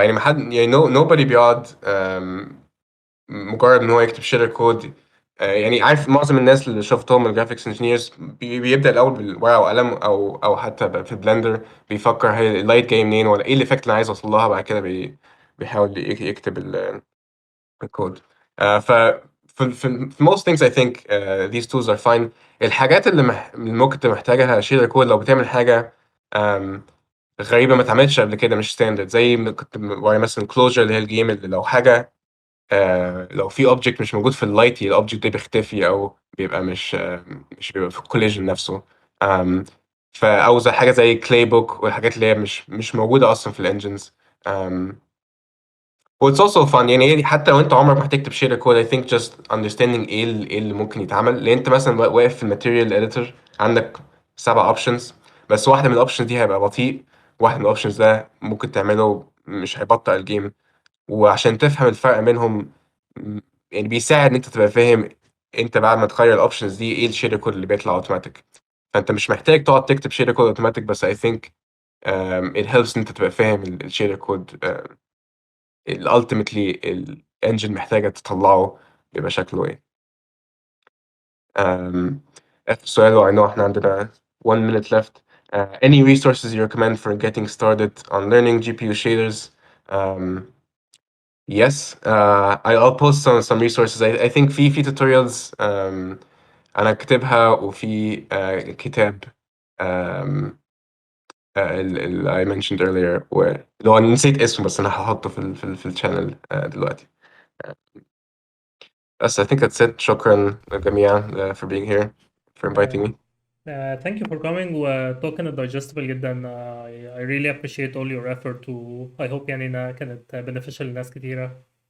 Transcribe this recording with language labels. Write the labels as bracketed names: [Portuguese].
[Arabic] يعني ما حد يعني nobody بيقعد مجرد ان هو يكتب شيدر كود. يعني عارف معظم الناس اللي شفتهم الجرافيكس انجينيرز بيبدأ الأول بالورقة وقلم أو حتى في بلندر، بيفكر هي اللايت جاي منين ولا إيه الإفكت اللي أنا عايز أوصل لها، بعد كده بيحاول يكتب الكود. [English] ف في most things I think these tools are fine. [Arabic] الحاجات اللي ممكن تبقى محتاجها شيدر كود لو بتعمل حاجة آم، غريبة ما اتعملتش قبل كده، مش ستاندرد، زي ما كنت بوري مثلا كلوجر اللي هي الجيم اللي لو حاجة لو في اوبجكت مش موجود في اللايت الاوبجكت ده بيختفي او بيبقى مش بيبقى في الكوليجن نفسه. um, او زي حاجه زي كلاي بوك والحاجات اللي هي مش موجوده اصلا في الانجنز. [English] um, what's also fun. [Arabic] يعني هي حتى لو انت عمرك ما هتكتب شير كود [English] I think just understanding [Arabic] ايه اللي ممكن يتعمل. لان انت مثلا واقف في الماتيريال اديتور عندك 7 اوبشنز، بس واحده من الاوبشنز دي هيبقى بطيء، واحد من الاوبشنز ده ممكن تعمله مش هيبطئ الجيم. وعشان تفهم الفرق بينهم يعني بيساعد ان انت تبقى فاهم انت بعد ما تغير الاوبشنز دي ايه الشير كود اللي بيطلع اوتوماتيك. فانت مش محتاج تقعد تكتب شير كود اوتوماتيك، بس [English] I think it helps [Arabic] ان انت تبقى فاهم الشير كود اللي ultimately الانجن محتاجة تطلعه يبقى شكله ايه. آخر سؤال، و [English] I know [Arabic] احنا عندنا [English] 1 minute left. Any resources you recommend for getting started on learning GPU shaders? Um, Yes, I'll post some resources. [Arabic] I think في tutorials أنا كاتبها، وفي كتاب um, اللي [English] I mentioned earlier [Arabic] اللي هو نسيت اسمه، بس أنا هحطه في الشانل دلوقتي. [English] بس I think that's it. [Arabic] شكرا للجميع [English] for being here, for inviting me. Thank you for coming وtalking digestible جدا. I really appreciate all your effort I hope [Arabic] يعني إنها كانت [English] beneficial [Arabic] لناس كتيرة.